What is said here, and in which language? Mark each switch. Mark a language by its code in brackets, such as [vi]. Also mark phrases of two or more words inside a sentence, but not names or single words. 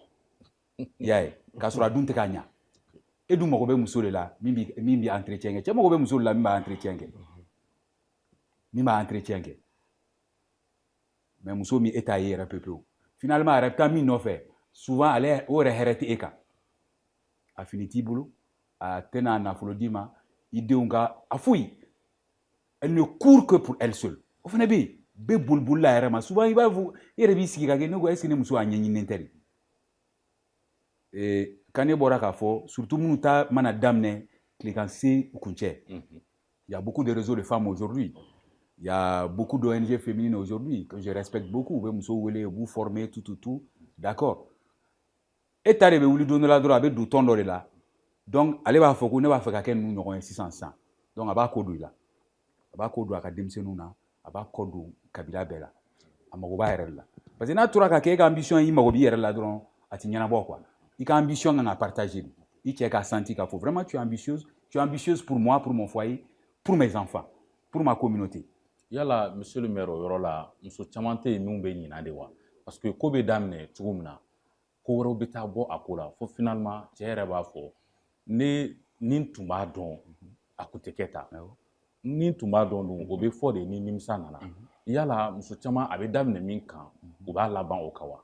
[bm] i y'a ye k'a sɔrɔ a dun tɛ k'a ɲa e dun mago bɛ muso de la min bɛ entretien kɛ cɛ mago bɛ muso de la min b'a entretien kɛ mais muso min e t'a ye yɛrɛ pewu finalement a yɛrɛ bɛ taa min nɔfɛ souvent ale o yɛrɛ hɛrɛ tɛ e kan a fini t'i bolo a tɛna nafolo d'i ma i denw ka a foyi [fr] elle ne court que pour elle seule [bm] o fana bɛ yen bɛ bolibolila yɛrɛ ma souvent i b'a fɔ i yɛrɛ b'i sigi ka kɛ ne ko [fr] est-ce que [bm] ne muso a ɲɛɲininen tɛ de Kane bɔra k'a fɔ [fr] surtout [bm] minnu ta mana daminɛ tilekan se kuncɛ [fr] il y a beaucoup de réseaux de femmes aujourd'hui il y a beaucoup d'ONG féminines aujourd'hui que je respecte beaucoup [bm] u bɛ muso wele u b'u former [fr] tout d'accord [bm] e ta de bɛ wuli don dɔ la dɔrɔn a bɛ don tɔn dɔ de la donc ale b'a fɔ ko ne b'a fɛ ka kɛ ninnu ɲɔgɔn ye sisan donc a b'a ko don i la a b'a ko don a ka denmisɛnninw na a b'a kɔ don kabila bɛɛ la a mago b'a yɛrɛ de la [fr] parce que [bm] n'a tora ka kɛ e ka ambition i mago b'i yɛrɛ la dɔrɔn a ti ɲɛnabɔ quoi i ka ambition kan ka partager de i cɛ k'a senti k'a fɔ [fr] vraiment tu es ambitieuse pour moi pour mon foyer pour mes enfants pour ma communauté [bm] yala [fr] monsieur le maire [bm] o yɔrɔ la muso caman tɛ yen min bɛ ɲina de wa [fr] parce que [bm] ko bɛ daminɛ cogo min na ko wɛrɛw bɛ taa bɔ a ko la fo finalement cɛ yɛrɛ b'a fɔ ni tun b'a dɔn a kun tɛ kɛ tan ni tun b'a dɔn dun o bɛ fɔ de ni nimisa nana yala muso caman a bɛ daminɛ min kan u b'a laban o kan wa